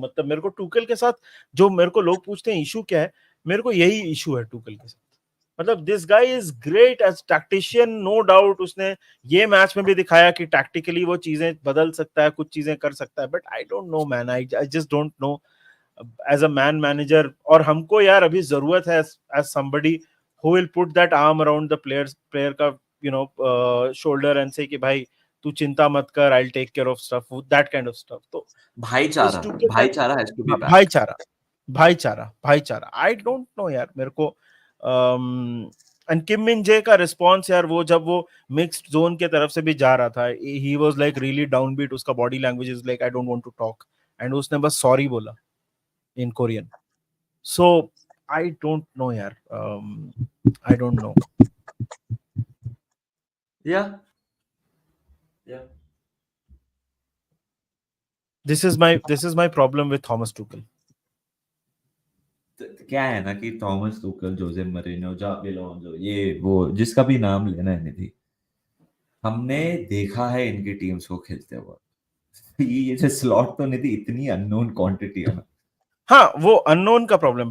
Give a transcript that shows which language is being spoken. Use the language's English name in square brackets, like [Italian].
[Hindi] मतलब मेरे को टूकल के साथ, जो मेरे को लोग पूछते हैं इशू क्या है, मेरे को यही इशू है टूकल के साथ. [English] मतलब this guy is great as tactician, no doubt. [Hindi] उसने ये मैच में भी दिखाया कि टैक्टिकली वो चीजें बदल सकता है, कुछ चीजें कर सकता है, [English] But I don't know man, I just don't know as a man manager. [Hindi] और हमको यार अभी जरूरत है as somebody [English] who will put that arm around the player का shoulder and say [Hindi] कि भाई तू चिंता मत कर, [English] I'll take care of stuff, that kind of stuff. तो is [Hindi] भाईचारा, [English] Tuchel that भाईचारा has to be back. [Hindi] भाईचारा भाईचारा आई डोंट नो यार, मेरे को एंड किम मिन जे का रिस्पॉन्स यार, वो जब वो मिक्स्ड जोन के तरफ से भी जा रहा था, [English] he was like really downbeat, [Hindi] उसका body language is like [English] I don't want to talk, [Hindi] and उसने बस सॉरी बोला इन Korean. [English] So I don't know यार, I don't know. Yeah. This is my problem with Thomas Tuchel. [Hindi] क्या है ना कि Thomas Tuchel, जोसे Merino, जाबी Alonso, ये वो जिसका भी नाम लेना है निधि, हमने देखा है इनकी टीम्स को खेलते हुए. ये जो स्लॉट तो निधि इतनी अननोन क्वांटिटी है ना. हाँ, वो अननोन का प्रॉब्लम.